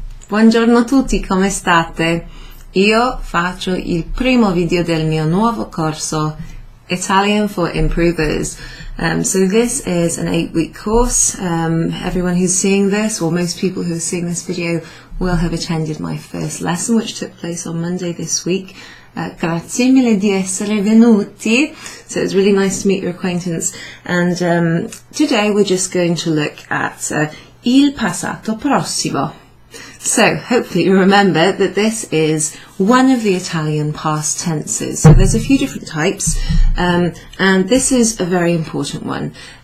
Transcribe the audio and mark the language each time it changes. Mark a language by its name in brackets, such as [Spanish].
[Italian] Buongiorno a tutti, come state? Io faccio il primo video del mio nuovo corso Italian for Improvers. [English] So this is an 8-week course. Everyone who's seeing this, or most people who are seeing this video, will have attended my first lesson, which took place on Monday this week. [Italian] Grazie mille di essere venuti. [English] So it's really nice to meet your acquaintance. And today we're just going to look at Il Passato Prossimo. So hopefully you remember that this is one of the Italian past tenses. So there's a few different types, and this is a very important one.